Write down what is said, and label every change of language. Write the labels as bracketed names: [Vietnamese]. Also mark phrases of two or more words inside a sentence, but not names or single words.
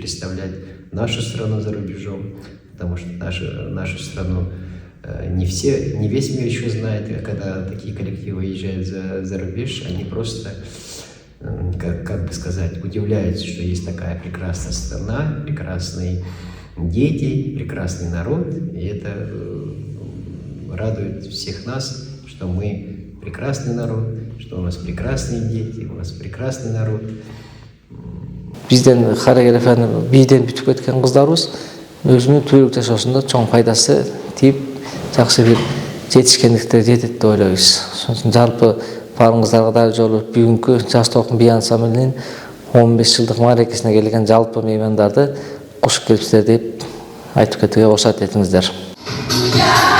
[Russian] представлять нашу страну за рубежом, потому что нашу страну не весь мир еще знает, а когда такие коллективы уезжают за рубеж, они просто, как бы сказать, удивляются, что есть такая прекрасная страна, прекрасные дети, прекрасный народ, и это радует всех нас, что мы прекрасный народ, что у нас прекрасные дети, у нас прекрасный народ. [Kyrgyz] Бизден хореографияны бийден бүтүп кеткен кыздарыбыз өзүнүн түбөлүк жашоосунда чоң пайдасы тийип, жакшы бир жетишкендиктерге жетет деп ойлойбуз. Ошон үчүн жалпы баарыңыздарга дагы жолу бүгүнкү жаш толкун би ансамблинин 15 жылдык мааракесине келген жалпы меймандарды куш келипсиздер деп айтып кетүүгө уруксат этиңиздер.